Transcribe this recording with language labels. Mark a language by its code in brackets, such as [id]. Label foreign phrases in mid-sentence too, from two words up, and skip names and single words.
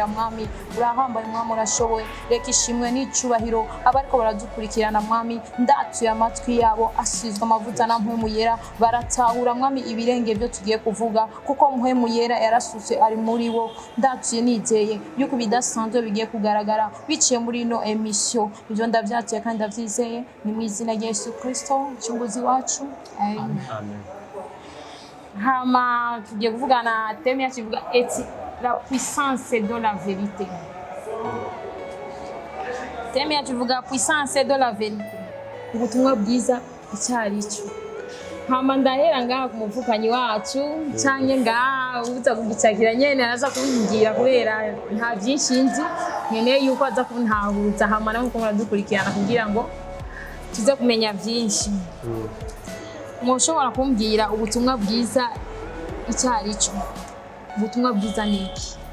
[rn] mwami urahambaye mwami urashoboye reka ishimwe n'icubahiro abariko baradukurikirana mwami ndatuye amatwi yabo asizwe amavuta na mpemu yera baratahura mwami ibirenge byo tugiye kuvuga kuko mpemu yera yarasutse ari muri wo ndatuye nizeye yuko bidasanzwe bigiye kugaragara biciye muri ino emission ibyo ndavyatuye kandi ndavyizeye ni mu izina rya Yesu Kristo cyunguzi wacu amen hama tugiye kuvugana teme yacu ivuga eti [fr] la puissance de la vérité [rn] teme yacu ivuga [fr] puissance de la vérité [rn] ubutumwa bwiza icyari cyo hama ndahera ngaha ku muvukanyi wacu canke ngaha uza kugicakira nyene araza kubingira kubera nta byinshi nzi nkeneye yuko aza kuntahuza hama namwe ko muradukurikirana kugira ngo tuze kumenya byinshi mushobora kumbwira ubutumwa bwiza icyari cyo ubutumwa bwiza niki